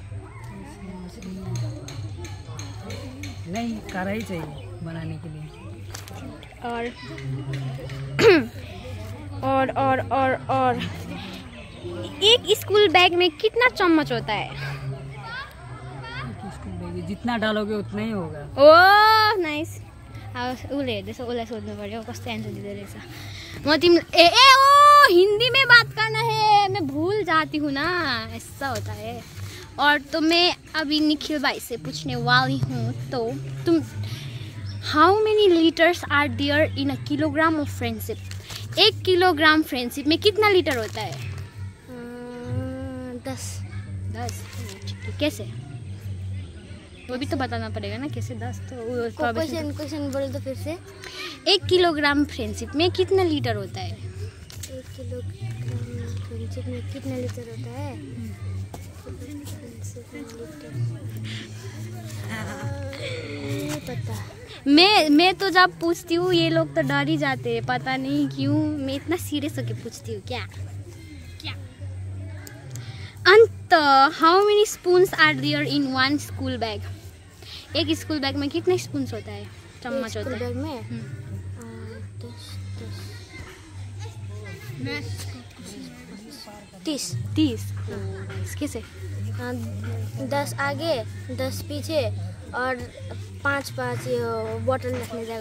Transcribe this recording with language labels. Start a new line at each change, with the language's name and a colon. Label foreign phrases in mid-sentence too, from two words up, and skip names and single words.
Hindi: नहीं, कढ़ाई चाहिए बनाने के लिए। और एक स्कूल बैग में कितना चम्मच होता है? जितना डालोगे उतना ही होगा।
English: oh nice.
Nepali: उसले हेर्दैछ, उसलाई सोध्नु पर्यो कस्तो एन्सर दिँदो रहेछ। म तिमी
Hindi: ओ हिंदी में बात करना है, मैं भूल जाती हूँ ना, ऐसा होता है। और तो मैं अभी निखिल भाई से पूछने वाली हूँ, तो तुम
English: how many liters are there in a kilogram of friendship?
Hindi: 1 किलोग्राम फ्रेंडशिप में कितना लीटर होता है? 10। कैसे? वो भी तो बताना पड़ेगा ना कैसे 10। तो क्वेश्चन बोल दो फिर से। 1 किलोग्राम फ्रेंडशिप में कितना लीटर होता है? 1 किलोग्राम फ्रेंडशिप में कितना लीटर होता है? नहीं पता। मैं तो जब पूछती हूँ ये लोग तो डर ही जाते हैं, पता नहीं क्यों। मैं इतना सीरियस होके पूछती हूँ। क्या अंत
English: how many spoons are there in one school bag?
Hindi: एक स्कूल बैग में कितने स्पून्स होता है, चम्मच होता है? बैग में 30। कैसे? 10 आगे 10 पीछे और 5 बॉटल रखने जगह।